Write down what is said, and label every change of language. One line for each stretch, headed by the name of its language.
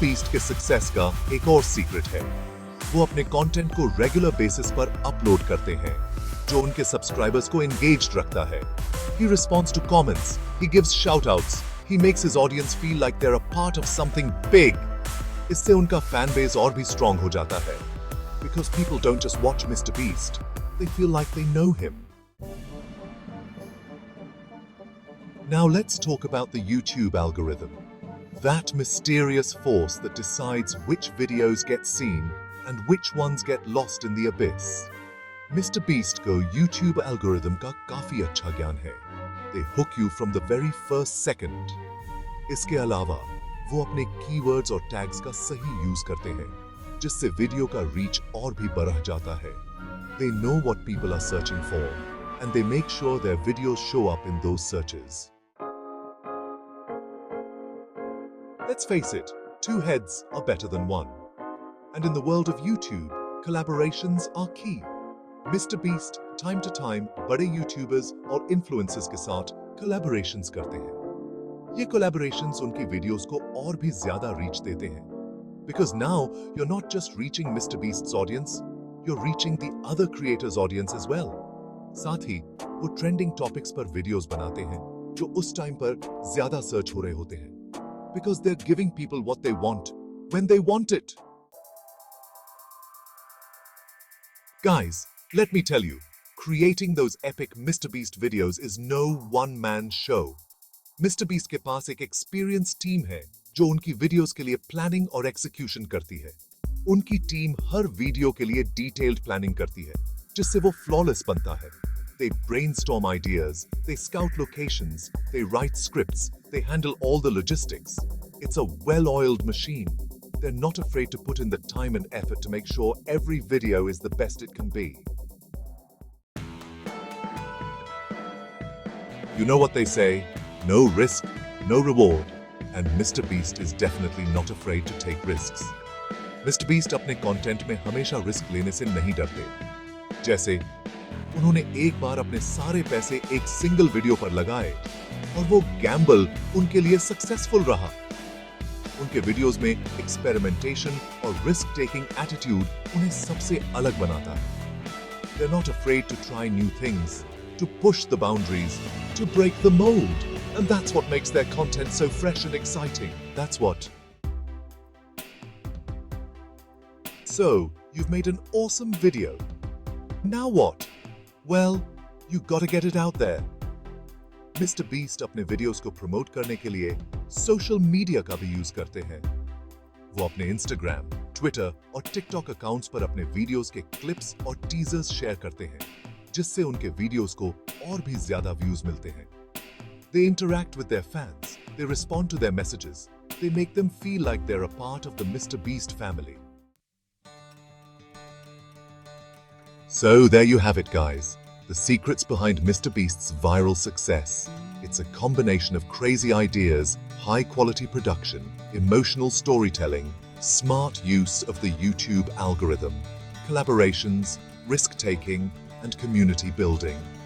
Hindi: Beast के success का एक और सीक्रेट है. वो अपने कंटेंट को रेगुलर बेसिस पर अपलोड करते हैं, जो उनके सब्सक्राइबर्स को एंगेज्ड रखता है.
English: He responds to comments, he gives shout-outs, he makes his audience feel like they're a part of something big.
Hindi: इससे उनका फैन बेस और भी स्ट्रॉन्ग हो जाता है.
English: Because people don't just watch Mr. Beast, they feel like they know him. Now let's talk about the YouTube algorithm. That mysterious force that decides which videos get seen and which ones get lost in the abyss. Mr.
Hindi: Beast को YouTube algorithm का काफी अच्छा ज्ञान है.
English: They hook you from the very first second.
Hindi: इसके अलावा वो अपने कीवर्ड्स और टैग्स का सही यूज करते हैं, जिससे वीडियो का रीच और भी बढ़ जाता है.
English: They know what people are searching for, and they make sure their videos show up in those searches. Let's face it, two heads are better than one. And in the world of YouTube, collaborations are key. Mr. Beast time to time
Hindi: बड़े YouTubers और influencers के साथ collaborations करते हैं. ये collaborations उनकी videos को और भी ज़्यादा reach देते हैं.
English: Because now you're not just reaching Mr. Beast's audience, you're reaching the other creators' audience as well.
Hindi: साथ ही वो trending topics पर videos बनाते हैं, जो उस time पर ज़्यादा search हो रहे होते हैं.
English: Because they're giving people what they want, when they want it. Guys, let me tell you, creating those epic Mr. Beast videos is no one-man show. Mr.
Hindi: Beast के पास एक experienced team है, जो उनकी videos के लिए planning और execution करती है. उनकी team हर video के लिए detailed planning करती है, जिससे वो flawless बनता है.
English: They brainstorm ideas, they scout locations, they write scripts, they handle all the logistics. It's a well-oiled machine. They're not afraid to put in the time and effort to make sure every video is the best it can be. You know what they say, no risk, no reward. And Mr. Beast is definitely not afraid to take risks. Mr.
Hindi: Beast अपने content में हमेशा risk लेने से नहीं डरते. जैसे उन्होंने एक बार अपने सारे पैसे एक सिंगल वीडियो पर लगाए और वो गैम्बल उनके लिए सक्सेसफुल रहा. उनके वीडियोस में एक्सपेरिमेंटेशन और रिस्क टेकिंग एटीट्यूड उन्हें सबसे अलग बनाता है.
English: They're not afraid to try new things, to push the boundaries, to break the mold. And that's what makes their content so fresh and exciting. That's what. So, you've made an awesome video. Now what? Well, you gotta get it out there. Mr.
Hindi: Beast अपने videos को promote करने के लिए social media का भी use करते हैं. वो अपने Instagram, Twitter और TikTok accounts पर अपने videos के clips और teasers share करते हैं, जिससे उनके videos को और भी ज़्यादा views मिलते हैं.
English: They interact with their fans, they respond to their messages, they make them feel like they're a part of the Mr. Beast family. So there you have it, guys. The secrets behind Mr. Beast's viral success. It's a combination of crazy ideas, high-quality production, emotional storytelling, smart use of the YouTube algorithm, collaborations, risk-taking, and community building.